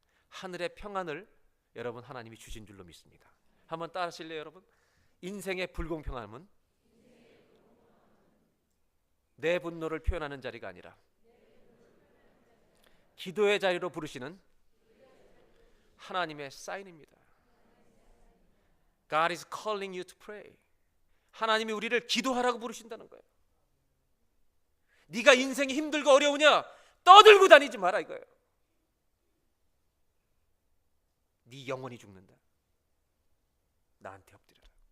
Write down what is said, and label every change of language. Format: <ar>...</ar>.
<ko>하늘의 평안을 여러분, 하나님이 주신 줄로 믿습니다. 한번 따라 하실래요, 여러분? 인생의 불공평함은 내 분노를 표현하는 자리가 아니라 기도의 자리로 부르시는 하나님의 사인입니다.</ko> <en>God is calling you to pray.</en> <ko>하나님이 우리를 기도하라고 부르신다는 거예요. 네가 인생이 힘들고 어려우냐? 떠들고 다니지 마라 이거예요. 네 영혼이 죽는다. 나한테 엎드려라.</ko>